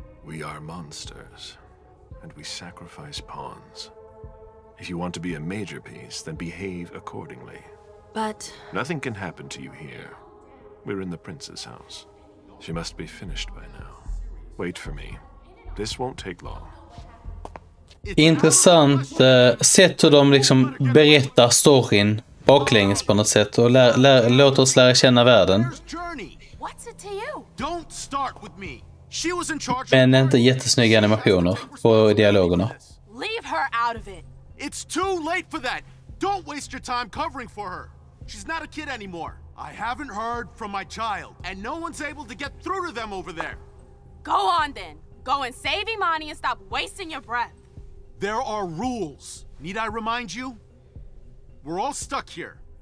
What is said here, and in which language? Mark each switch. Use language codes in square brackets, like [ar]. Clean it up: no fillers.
[en] We are monsters, and we sacrifice pawns. If you want to be a major piece, then behave accordingly. But... Nothing can happen to you here. We're in the prince's house. She must be finished by now. Wait for me. This won't take long. [sv] Intressant sätt hur de liksom berättar storyn baklänges på något sätt och låter oss lära känna världen. [en] What's it to you? Don't start with me. She was in charge. [sv] Men inte jättesnygga animationer på dialogerna. [en] Leave her out of it. It's too late for that. Don't waste your time covering for her. She's not a kid anymore. I haven't heard from my child, and no one's able to get through to them over there. Go on then. Go and save Imani and stop wasting your breath. There are rules. Need I remind you? We're all stuck here.